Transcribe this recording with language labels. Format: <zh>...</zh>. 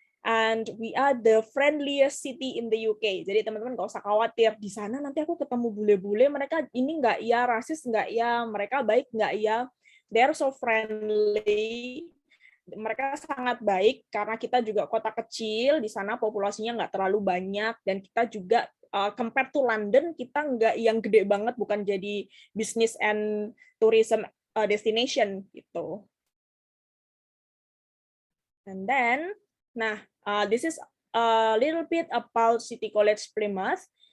<en>And we are the friendliest city in the UK.</en> <id>Jadi teman-teman nggak usah khawatir. Di sana nanti aku ketemu bule-bule, mereka ini nggak ya, rasis nggak ya, mereka baik nggak ya.</id> <en>They're so friendly.</en> <id>Mereka sangat baik karena kita juga kota kecil, di sana populasinya nggak terlalu banyak, dan kita juga</id> <en>compared to London,</en> <id>kita nggak yang gede banget, bukan jadi</id> <en>business and tourism destination</en> <id>gitu.</id> <en>And then, this is a little bit about City College Plymouth.</en>